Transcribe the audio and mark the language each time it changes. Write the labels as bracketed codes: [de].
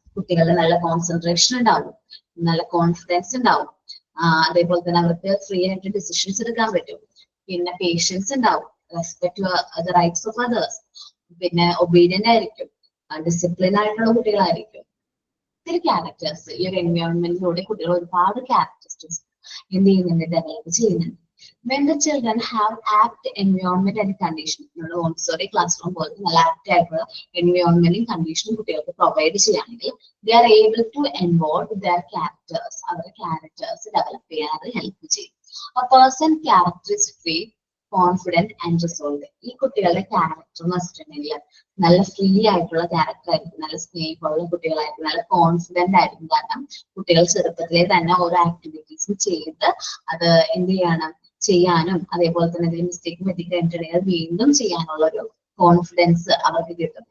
[ml] കുട്ടികളുടെ നല്ല കോൺസെൻട്രേഷൻ ഉണ്ടാവും, നല്ല കോൺഫിഡൻസ് ഉണ്ടാവും, അതേപോലെ തന്നെ അവർക്ക് ഫ്രീ ആയിട്ട് ഡിസിഷൻസ് എടുക്കാൻ പറ്റും, പിന്നെ പേഷ്യൻസ് ഉണ്ടാവും, [en] respect the rights of others, [ml] പിന്നെ ഒബീഡിയന്റ് ആയിരിക്കും, ഡിസിപ്ലിൻ ആയിട്ടുള്ള കുട്ടികളായിരിക്കും. ഒത്തിരി ക്യാരക്ടേഴ്സ് ഈ ഒരു എൻവയോൺമെന്റിലൂടെ കുട്ടികൾ ഒരുപാട് ക്യാരക്ടറിസ്റ്റിക്സ് എന്ത് ചെയ്യുന്നുണ്ട്, ഡെവലപ്പ് ചെയ്യുന്നുണ്ട്. [en] When the children have apt environment and condition, [ml] Montessori class room പോലത്തെ നല്ല ആപ്റ്റ് ആയിട്ടുള്ള എൻവയോൺമെന്റും കണ്ടീഷനും കുട്ടികൾക്ക് പ്രൊവൈഡ് ചെയ്യുകയാണെങ്കിൽ [en] they are able to involve their characters. [ml] അവരുടെ ക്യാരക്ടേഴ്സ് ഡെവലപ്പ് ചെയ്യാൻ അത് ഹെൽപ്പ് ചെയ്യും. [en] A person character is free, confident and resolved. [ml] ഈ കുട്ടികളുടെ ക്യാരക്ടർ എന്ന് വെച്ചിട്ടുണ്ടെങ്കിൽ നല്ല ഫ്രീ ആയിട്ടുള്ള ക്യാരക്ടർ ആയിരിക്കും, നല്ല സ്നേഹമുള്ള കുട്ടികളായിരിക്കും, നല്ല കോൺഫിഡന്റ് ആയിരിക്കും. കാരണം കുട്ടികൾ ചെറുപ്പത്തിലെ തന്നെ ഓരോ ആക്ടിവിറ്റീസും ചെയ്ത് അത് എന്ത് ചെയ്യാനും അതേപോലെ തന്നെ എന്തെങ്കിലും മിസ്റ്റേക്ക് പറ്റിക്കഴിഞ്ഞിട്ടുണ്ടെങ്കിൽ വീണ്ടും ചെയ്യാനുള്ള ഒരു കോൺഫിഡൻസ് അവർക്ക് കിട്ടും.